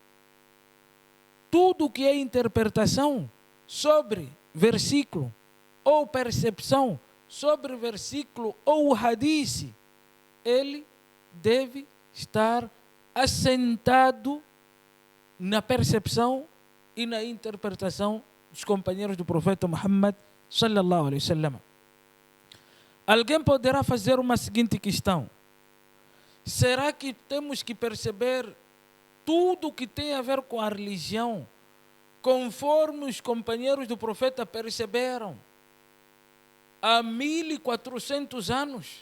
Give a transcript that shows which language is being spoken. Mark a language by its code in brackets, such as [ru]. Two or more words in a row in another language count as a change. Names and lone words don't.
[pt] Tudo que é interpretação sobre versículo ou percepção sobre versículo ou hadith, ele deve estar assentado na percepção e na interpretação dos companheiros do profeta Muhammad [ar] صلى الله عليه وسلم. [pt] Alguém poderá fazer uma seguinte questão: será que temos que perceber tudo que tem a ver com a religião conforme os companheiros do profeta perceberam há 1400 anos?